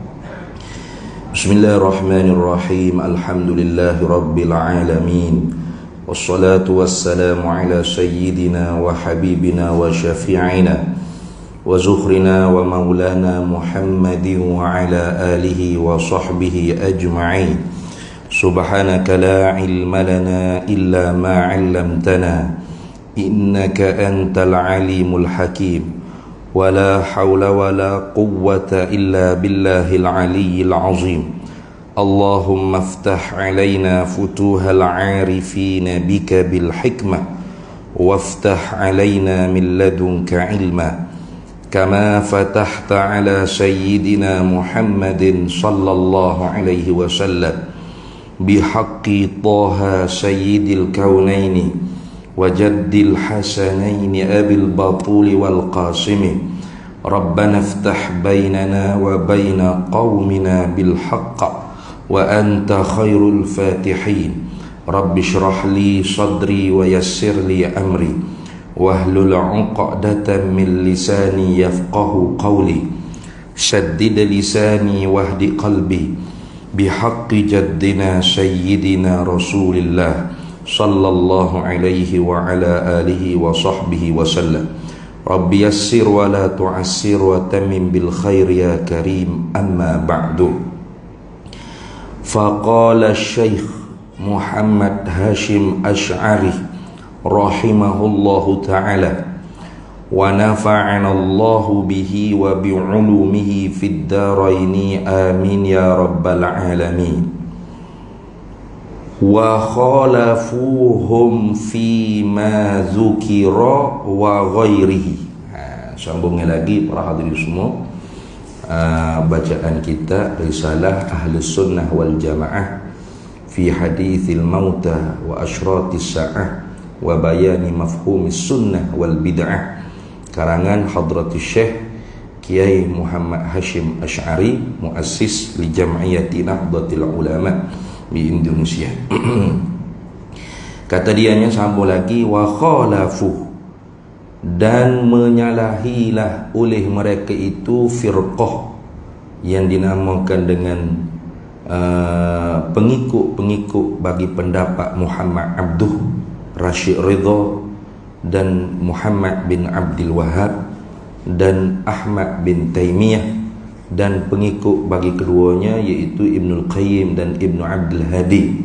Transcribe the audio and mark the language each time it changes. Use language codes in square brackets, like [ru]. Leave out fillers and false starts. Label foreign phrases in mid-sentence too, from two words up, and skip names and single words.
[ar] بسم الله الرحمن الرحيم. الحمد لله رب العالمين والصلاة والسلام على سيدنا وحبيبنا وشفيعنا وذخرنا ومولانا محمد وعلى آله وصحبه أجمعين. سبحانك لا علم لنا إلا ما علمتنا إنك أنت العليم الحكيم ولا حول ولا قوة إلا بالله العلي العظيم. اللهم افتح علينا فتوح العارفين بك بالحكمة وافتح علينا من لدنك علما كما فتحت على سيدنا محمد صلى الله عليه وسلم بحق طه سيد الكونين وجد الحسنين أبي البتول والقاسم. ربنا افتح بيننا وبين قومنا بالحق وأنت خير الفاتحين. رب اشرح لي صدري ويسر لي أمري واحلل عقدة من لساني يفقهوا قولي شدد لساني واهد قلبي بحق جدنا سيدنا رسول الله صلى الله عليه وعلى آله وصحبه وسلم. رب يسر ولا تعسر وتمم بالخير يا كريم، أما بعد. فقال الشيخ محمد هاشم الأشعري رحمه الله تعالى ونفعنا الله به وبعلومه في الدارين آمين يا رب العالمين. وخالفهم في ما ذكر وغيره. [ms] Sambungnya lagi para hadirin semua, bacaan kita risalah Ahlus Sunnah wal Jamaah fi hadithil mauta wa asyratis sa'ah wa bayani mafhumis sunnah wal bid'ah, karangan Hadratus Syekh Kiai Muhammad Hashim Asy'ari, [ar] مؤسس لجمعية [ms] Nahdlatul Ulama di Indonesia. Kata dianya sambung lagi, [ar] وخالفوا, [ms] dan menyalahilah oleh mereka itu firqah yang dinamakan dengan pengikut bagi pendapat Muhammad Abduh Rashid Ridha dan Muhammad bin Abdul Wahhab dan Ahmad bin Taimiyah, dan pengikut bagi keduanya yaitu Ibnul Qayyim dan Ibnu Abdul Hadi.